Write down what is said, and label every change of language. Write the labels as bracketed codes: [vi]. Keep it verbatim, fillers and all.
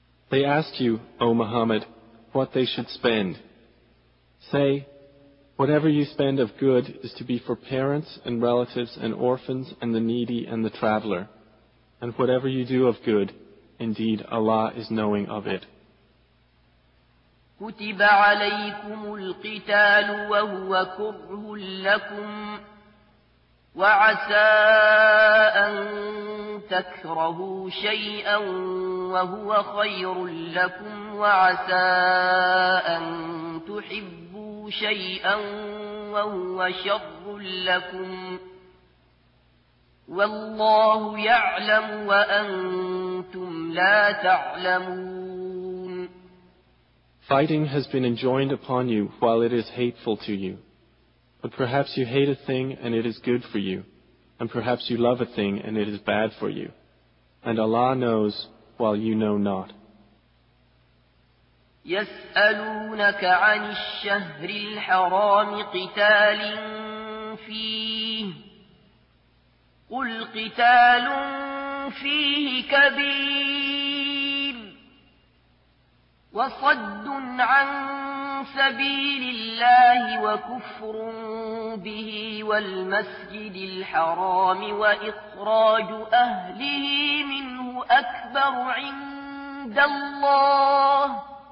[en] They asked you, O Muhammad, what they should spend. Say, whatever you spend of good is to be for parents and relatives and orphans and the needy and the traveler. And whatever you do of good, indeed Allah is knowing of it. [ar] كتب عليكم القتال وهو كره لكم وعسى أن تكرهوا شيئا وهو خير لكم وعسى أن تحبوا شيئا وهو شر لكم والله يعلم وأنتم لا تعلمون. [en] Fighting has been enjoined upon you while it is hateful to you. But perhaps you hate a thing and it is good for you, and perhaps you love a thing and it is bad for you. And Allah knows while you know not. [ar] يَسْأَلُونَكَ عَنِ الشَّهْرِ الْحَرَامِ قِتَالٍ فِيهِ قُلْ قِتَالٌ فِيهِ كَبِيرٌ وصد عن سبيل الله وكفر به والمسجد الحرام وإخراج أهله منه أكبر عند الله